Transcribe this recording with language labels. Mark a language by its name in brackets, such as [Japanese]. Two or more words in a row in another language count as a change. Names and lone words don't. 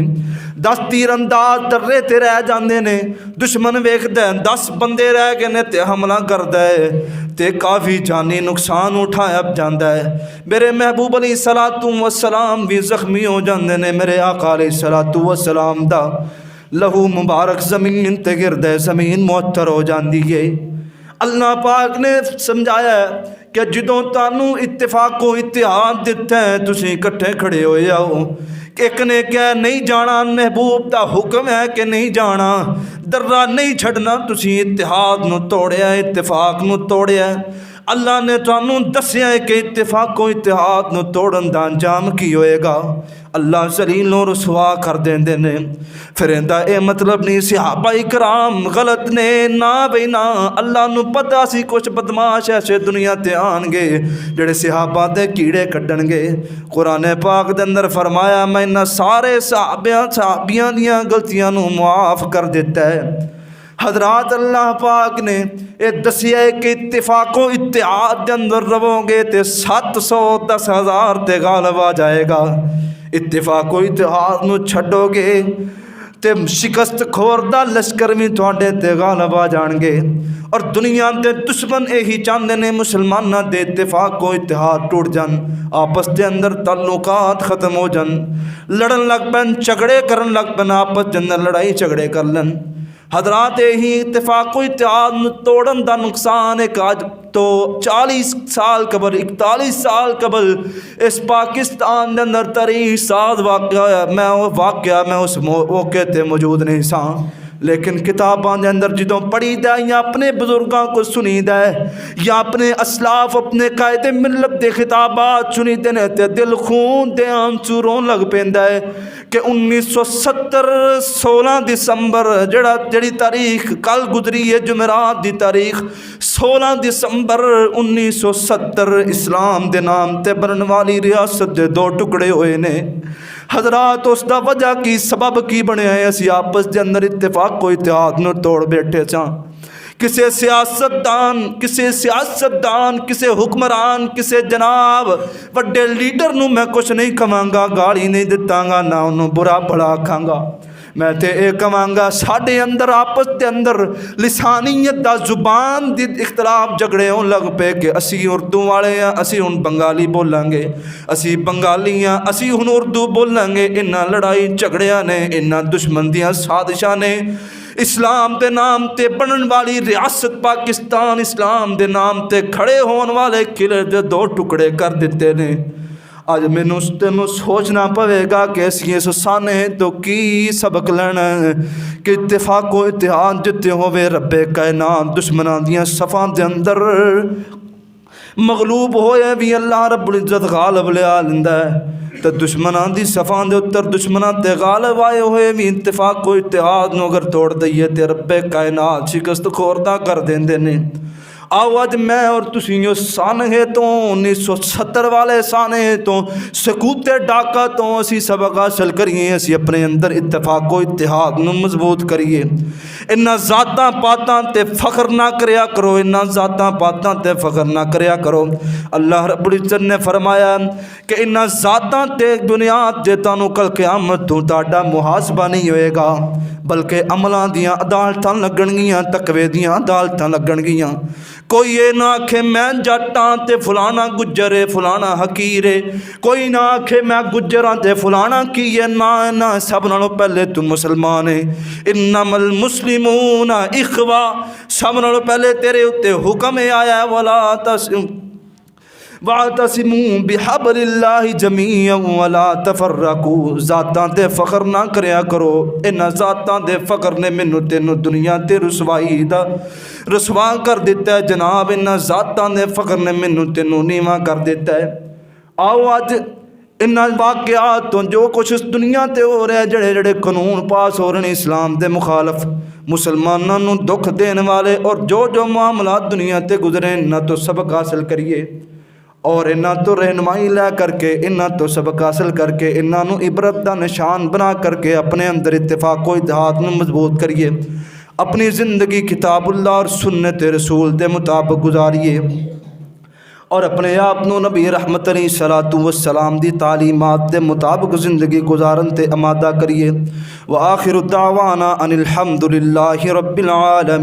[Punjabi] 10 تیر انداز درے تے رہ جاندے نے، دشمن ویکھدا ہے 10 بندے رہ گئے نے تے حملہ کردا ہے تے کافی جانی نقصان اٹھایا جاندا ہے۔ میرے محبوب [Arabic] علیہ الصلوۃ والسلام [Punjabi] بھی زخمی ہو جاندے نے۔ میرے آقا [Arabic] علیہ الصلوۃ والسلام [Punjabi] دا لہو مبارک زمین تے گردا ہے، زمین معطر ہو جاندی ہے۔ اللہ پاک نے سمجھایا ہے کہ جدوں تانوں اتفاق و اتحاد دیتا ہے تسی اکٹھے کھڑے ہوئے جاؤ۔ ایک نے کہا نہیں جانا، محبوب دا حکم ہے کہ نہیں جانا، درہ نہیں چھڑنا، تسی اتحاد نو توڑیا، اتفاق نو توڑیا۔ اللہ نے تانوں دسیا ہے کہ اتفاق و اتحاد نو توڑن دا انجام کی ہوئے گا، اللہ ذلیل و رسوا کر دیندے نے۔ پھر ایندا اے مطلب نہیں صحابہ کرام غلط نے، نا بھئی نا، اللہ نو پتہ سی کچھ بدماش ایسے دنیا تے آن گے جڑے صحابہ دے کیڑے کڈن گے۔ قرآن پاک دے اندر فرمایا میں انہاں سارے صحابیاں دیاں غلطیاں نو معاف کر دیتا ہے۔ حضرات اللہ پاک نے یہ دسیا ہے کہ اتفاق و اتحاد دے اندر رہو گے تے 710,000 تے غالب آ جائے گا۔ اتفاق و اتحاد نو چھڈو گے تے شکست خوردہ لشکر بھی تواڈے تے غالب آ جان گے۔ اور دنیا دے دشمن [Urdu] یہی چاہتے ہیں [Punjabi] مسلماناں دے اتفاق و اتحاد ٹوٹ جان، آپس دے اندر تعلقات ختم ہو جان، لڑن لگ پین، جھگڑے کرن لگ پین، آپس دے اندر لڑائی جھگڑے کر لن۔ حضرات یہی اتفاق و اتحاد توڑن دا نقصان ایک آج تو 40 سال قبل 41 سال قبل اس پاکستان دے اندر تاریخ ساز واقعہ میں اس موقع تے موجود نہیں سا، لیکن کتاباں دے اندر جدوں پڑھی دا یا اپنے بزرگاں کو سنی دا یا اپنے اسلاف اپنے قائد ملت دے خطابات سنی دے نے تے دل خون دے آنسو رون لگ پیندا ہے کہ 1970 16 دسمبر جڑی تاریخ کل گزری ہے جمعرات دی تاریخ 16 دسمبر 1970 اسلام دے نام تے بنن والی ریاست دے 2 ٹکڑے ہوئے نے۔ حضرات اس دا وجہ کی سبب کی بنیا ہے، اسی آپس دے اندر اتفاق و اتحاد نو توڑ بیٹھے چاں۔ کسے سیاستدان کسے حکمران کسے جناب وڈے لیڈر نو میں کچھ نہیں کہاں گا، گالی نہیں دتا گا، نہ انہوں برا بھلا آکھاں گا، میں تے اے کہاں گا ساڈے اندر آپس دے اندر لسانیت دا زبان دی اختلاف جھگڑے ہون لگ پے کہ اسی اردو والے ہیں اسی ہن بنگالی بولیں گے، اسی بنگالی ہیں اسی ہن اردو بولیں گے۔ انہاں لڑائی جھگڑیاں نے، انہاں دشمن دیاں سازشاں نے اسلام دے نام تے بنن والی ریاست پاکستان، اسلام دے نام تے کھڑے ہون والے قلعے دے 2 ٹکڑے کر دیتے نے۔ اج مینوں تینوں سوچنا پوے گا کہ اسی اس سانے تو کی سبق لینا کہ اتفاق و اتحاد جتے ہوئے رب کائنات دشمناں دیاں صفاں دے اندر مغلوب ہوئے بھی [Arabic] اللہ رب العزت [Punjabi] غالب لیا لیندا ہے تے دشمناں دی صفاں دے اتر دشمناں تے غالب آئے ہوئے بھی اتفاق و اتحاد نو اگر توڑ دئیے تے رب کائنات شکست خوردہ کر دیندے نے آؤ اج میں اور تسی سانحے تو 1970 والے سانحے تو سکوتے ڈاکا تو اسی سبق حاصل کریے اسی اپنے اندر اتفاق و اتحاد نو مضبوط کریے انہاں ذاتاں پاتاں تے فخر نہ کریا کرو انہاں ذاتاں پاتاں تے فخر نہ کریا کرو [Arabic] اللہ رب العزت [Punjabi] نے فرمایا کہ انہاں ذاتاں تے بنیاد تے تانوں کل قیامت تو تہاڈا محاسبہ نہیں ہوئے گا بلکہ عملاں دیاں عدالتاں لگن گیاں تقوی دیاں عدالتاں لگن گیاں کوئی یہ نہ آکھے میں جٹاں تے فلانا گجرے فلانا حقیرے کوئی نہ آکھے میں گجراں تے فلانا کیے نہ سب نالوں پہلے تو مسلمان ہے [Arabic] انما المسلمون اخوا [Punjabi] سب نالوں پہلے تیرے اتے حکم آیا ولا [Arabic] واعتصموا بحبل اللہ جميعا ولا تفرقوا [Punjabi] ذاتاں تے فخر نہ کریا کرو انہاں ذاتاں دے فخر نے مینوں تینوں دنیا تے رسوائی دا رسوا کر دیتا ہے جناب انہاں ذاتاں دے فخر نے مینوں تینوں نیواں کر دیتا ہے آؤ اج انہاں واقعات تو جو کچھ اس دنیا تے ہو رہا ہے جڑے جڑے قانون پاس ہو رہے ہیں اسلام دے مخالف مسلمانوں نوں دکھ دین والے اور جو معاملات دنیا تے گزرے انہاں تو سبق حاصل کریے اور انہاں تو رہنمائی لے کر کے انہاں تو سبق حاصل کر کے انہاں نو عبرت دا نشان بنا کر کے اپنے اندر اتفاق و اتحاد نو مضبوط کریے اپنی زندگی کتاب اللہ اور سنت رسول دے مطابق گزاریے اور اپنے آپ نو نبی رحمت [Arabic] علیہ الصلوۃ والسلام [Punjabi] دی تعلیمات دے مطابق زندگی گزارن تے آمادہ کریے [Arabic] وآخر دعوانا ان الحمد للہ رب العالمین.